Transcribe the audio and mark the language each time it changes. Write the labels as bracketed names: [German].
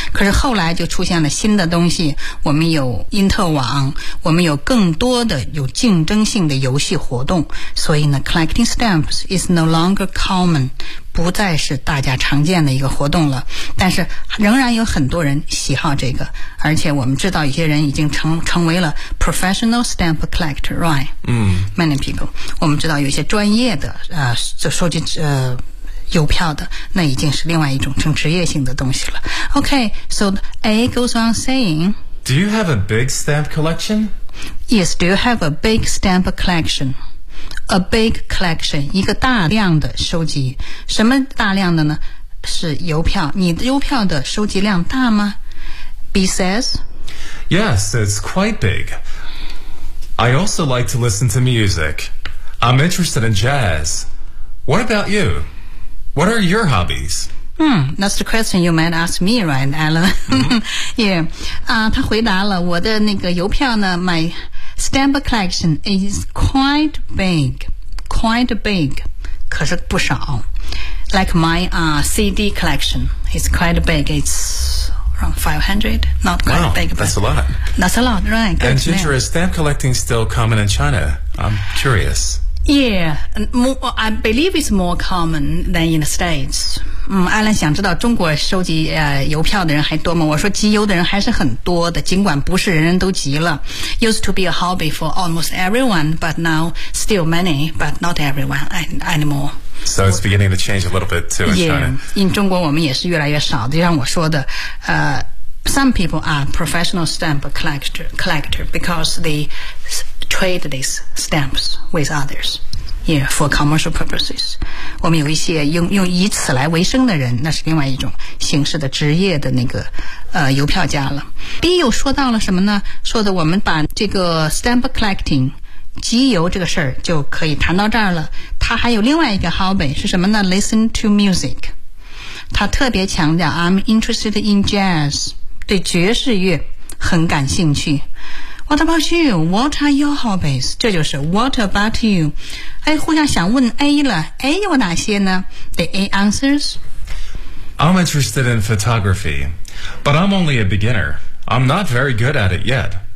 [Chinese] 可是后来就出现了新的东西，我们有因特网，我们有更多的有竞争性的游戏活动，所以呢 [English] collecting stamps is no longer common， [Chinese] 不再是大家常见的一个活动了，但是仍然有很多人喜好这个，而且我们知道一些人已经成为了 [English] professional stamp collector， right？ Many people， [Chinese] 我们知道有一些专业的就收集邮票的，那已经是另外一种成职业性的东西了。 [English] Okay, so A goes on saying, Do you have a big stamp collection? Yes, do you have a big stamp collection? A big collection, [Chinese] 一个大量的收集。什么大量的呢？是邮票。你的邮票的收集量大吗？ [English] B says, Yes, it's quite big. I also like to listen to music. I'm interested in jazz. What about you? What are your hobbies? That's the question you might ask me, right, Alan? Mm-hmm. Yeah. [Chinese] 他回答了我的那个邮票呢 [English] My stamp collection is quite big. Quite big. [Chinese] 可是不少 [English] Like my CD collection is quite big. It's around 500. Not quite big. Wow, that's a lot. That's a lot, right. And Ginger, is stamp collecting still common in China? I'm curious. I believe it's more common than in the States. [Chinese] 艾伦想知道中国收集邮票的人还多吗？我说集邮的人还是很多的，尽管不是人人都集了。 [English] Used to be a hobby for almost everyone, but now still many, but not everyone anymore. So it's beginning to change a little bit too in China. In [Chinese] 中国我们也是越来越少，就像我说的 [English] some people are professional stamp collector because theytrade these stamps with others, yeah, for commercial purposes. [Chinese] 我们有一些用以此来为生的人，那是另外一种形式的职业的那个邮票家了。 B 又说到了什么呢？说的我们把这个 stamp collecting 集邮这个事儿就可以谈到这儿了。他还有另外一个 hobby 是什么呢 ？Listen to music. 他特别强调 [English] I'm interested in jazz， [Chinese] 对爵士乐很感兴趣。 [English] What about you? What are your hobbies? [Chinese] 这就是 [English] What about you? [Chinese] 哎，互相想问 A 了， A 有哪些呢？ [English] The A answers. I'm interested in photography, but I'm only a beginner. I'm not very good at it yet.